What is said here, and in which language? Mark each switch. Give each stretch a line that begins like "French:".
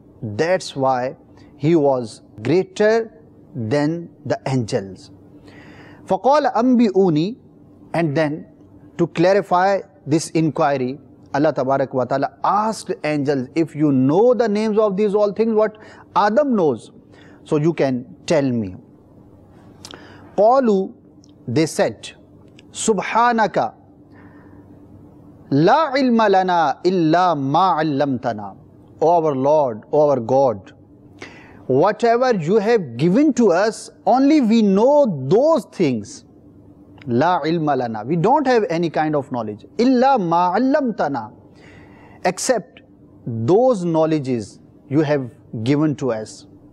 English: That's why he was greater than the angels.
Arabic: فَقَالَ أَنْبِئُونِي,
English: and then to clarify this inquiry, Allah Tabarak wa Ta'ala asked angels, if you know the names of these all things, what Adam knows, so you can tell me.
Arabic: قَالُوا,
English: they said,
Arabic: سُبْحَانَكَ لَا عِلْمَ لَنَا إِلَّا مَا عَلَّمْتَنَا.
English: O our Lord, O our God, whatever you have given to us, only we know those things.
Arabic: La ilma lana,
English: we don't have any kind of knowledge.
Arabic: Illa ma allamtana,
English: except those knowledges you have given to us.